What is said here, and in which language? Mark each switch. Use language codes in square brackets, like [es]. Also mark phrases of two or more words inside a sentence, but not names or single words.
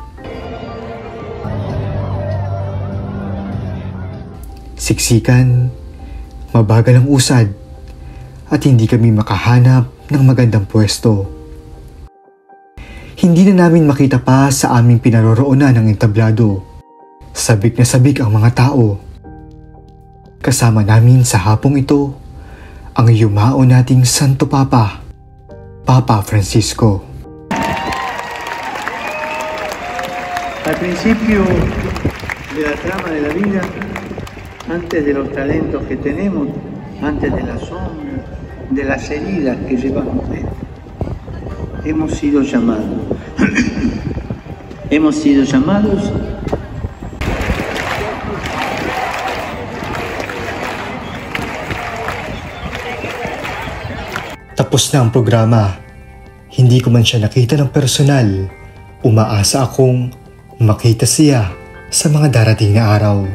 [tl] Siksikan, mabagal ang usad, at hindi kami makahanap ng magandang pwesto. Hindi na namin makita pa sa aming pinaroroonan ng entablado. Sabik na sabik ang mga tao. Kasama namin sa hapong ito ang yumao nating Santo Papa, Papa Francisco. [es] Al principio de la trama de la vida, antes de los talentos que tenemos, antes de la sombra, de las heridas que llevamos dentro, hemos sido llamados. Hemos sido llamados [tl] Tapos na ang programa. Hindi ko man siya nakita ng personal. Umaasa akong makita siya sa mga darating na araw.